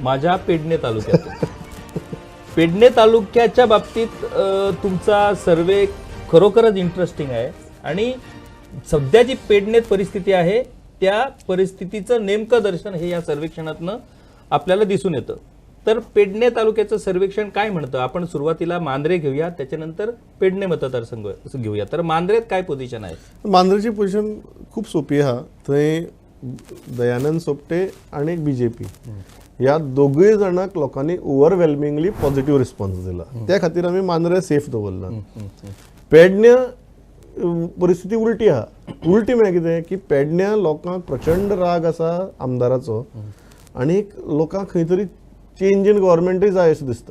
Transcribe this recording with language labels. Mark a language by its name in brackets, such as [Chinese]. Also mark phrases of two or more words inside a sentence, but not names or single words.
[Marathi] माझ्या पेडणे तालुक्यात पेडणे तालुक्याच्या बाबतीत तुमचा सर्वे खरोखरच इंटरेस्टिंग आहे आणि सध्या जी पेडणेत परिस्थिती आहे त्या परिस्थितीचं नेमकं दर्शन हे या सर्वेक्षणातनं आपल्याला दिसून येतं. तर पेडणे तालुक्याचं सर्वेक्षण काय म्हणतं आपण सुरुवातीला मांद्रे घेऊया त्याच्यानंतर पेडणे मतदारसंघ घेऊया. तर मांद्रेत काय पोझिशन आहे? [Konkani] मांद्रेची पोझिशन खूप सोपी आहा थंय दयानंद सोपटे आणि BJP ह्या दोगूय जाणांक लोकांनी [English] overwhelmingly positive response [Konkani] दिला त्या खातीर आमी मांद्रे सेफ दवरला. पेडण्या परिस्थिती उलटी आहा उलटी म्हळ्यार कितें की पेडण्या लोकांक प्रचंड राग आसा आमदाराचो आनी लोकांक खंय तरी [English] change in governmentuy [Konkani] जाय अशें दिसता.